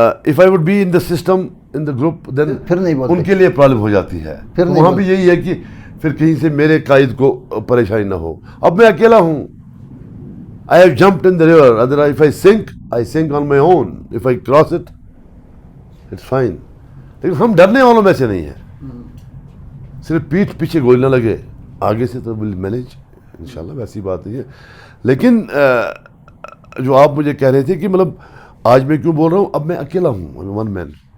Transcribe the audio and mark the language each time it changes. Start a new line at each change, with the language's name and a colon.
English: If I would be in the system, in the group, then
Urdu: پھر نہیں بولتے. ان کے لیے پرابلم ہو جاتی ہے. وہاں بھی یہی ہے کہ پھر کہیں سے میرے قائد کو پریشانی نہ ہو. اب میں اکیلا ہوں.
English: I have jumped in the river. Otherwise, if I sink on my own. If I cross it, it's fine.
Urdu: لیکن ہم ڈرنے والوں میں سے نہیں ہیں. صرف پیٹھ پیچھے گولی نہ لگے, آگے سے تو
English: will manage
Urdu: انشاءاللہ, ویسی بات نہیں ہے. لیکن جو آپ مجھے کہہ رہے تھے کہ مطلب آج میں کیوں بول رہا ہوں, اب میں اکیلا ہوں,
English: One man.